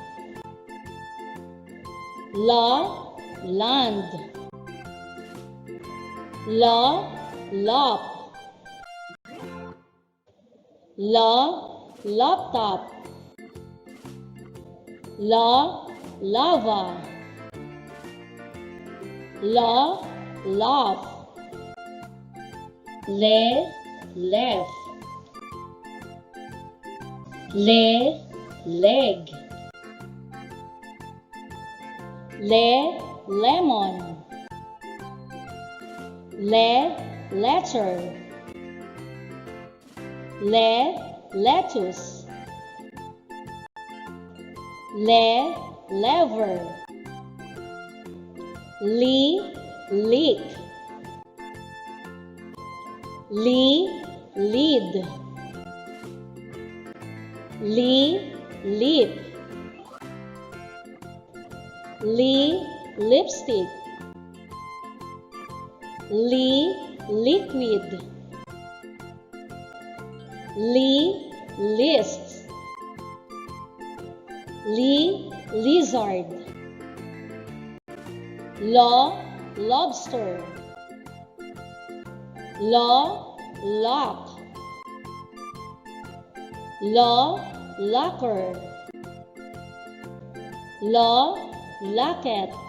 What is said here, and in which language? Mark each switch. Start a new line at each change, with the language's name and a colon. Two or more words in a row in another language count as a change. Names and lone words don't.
English: La, land. La, lap. La, laptop. La, lava. La, laugh. Le, left. Le, leg. Le, lemon. Le, letter. Le, lettuce. Le, lever. Li, leak. Li, lead. Li, lip. Li, lipstick. Li, liquid. Li, list. Li, lizard. Law, lobster. Law, lock. Law, locker. Law, locket.